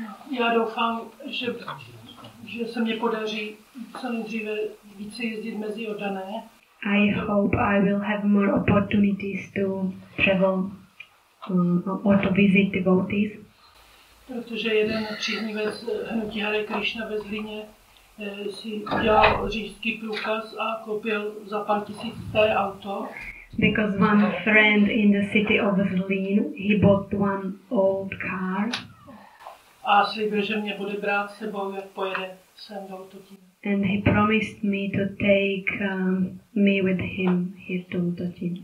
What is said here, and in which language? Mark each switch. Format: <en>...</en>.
<cs>Já doufám, že se mě podaří co nejdříve více jezdit mezi oddané.</cs> <en>I hope I will have more opportunities to travel or to visit devotees.</en> <cs>Protože jeden příznivec hnutí Hare Krishna ve Zlíně si udělal řidičský průkaz a koupil za pár tisíc staré auto.</cs> <en>Because one friend in the city of Zlín, he bought one old car.</en> <cs>A slíbil, že mě bude brát sebou, jak pojede sem do Totina.</cs> <en>And he promised me to take me with him here to Totin.</en>